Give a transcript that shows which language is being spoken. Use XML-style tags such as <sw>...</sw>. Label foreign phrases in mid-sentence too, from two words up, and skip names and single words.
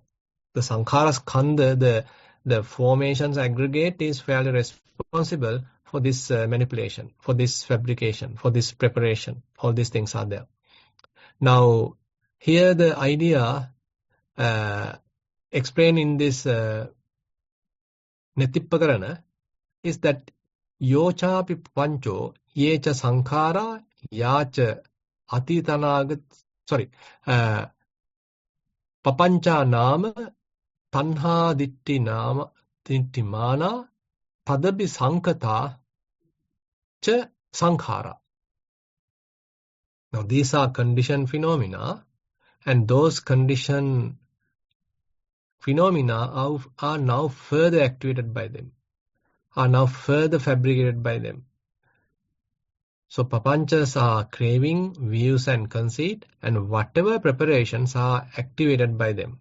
<en>The sankhara skandha, the formations aggregate, is fairly responsible for this manipulation, for this fabrication, for this preparation. All these things are there. Now, here the idea explained in this Netippakarana is that</en> <pi>yochapi pancho yecha sankhara yacha atitanagat papancha nama tanha ditti mana tadabi sankata cha sankhara.</pi> <en>Now these are conditioned phenomena, and those conditioned phenomena are now further activated by them, are now further fabricated by them. So papanchas are craving, views and conceit, and whatever preparations are activated by them.</en>